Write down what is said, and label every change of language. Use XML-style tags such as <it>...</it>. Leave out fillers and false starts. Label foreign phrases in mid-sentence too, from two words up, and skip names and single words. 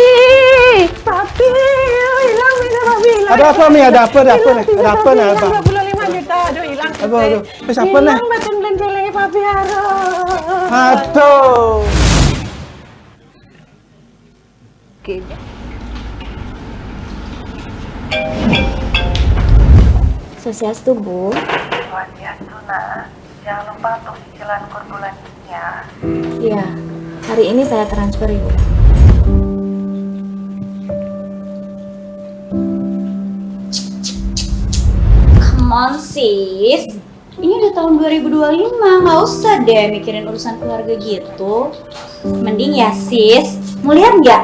<id>Papi, hilang. Ada apa nih? Ada apa nih? 25 juta, aduh hilang. Aduh. Terus apa nih? Hilang betul belencelengnya papi harus. Aduh. Oke. Sosiastu, Bu. Swastiastu, Nak. Jangan lupa untuk cicilan kur bulannya. Iya, hari ini saya transfer, Ibu.</id> <en>Come on sis,</en> <id>ini udah tahun 2025, nggak usah deh mikirin urusan keluarga gitu. Mending ya sis, mau lihat nggak?</id>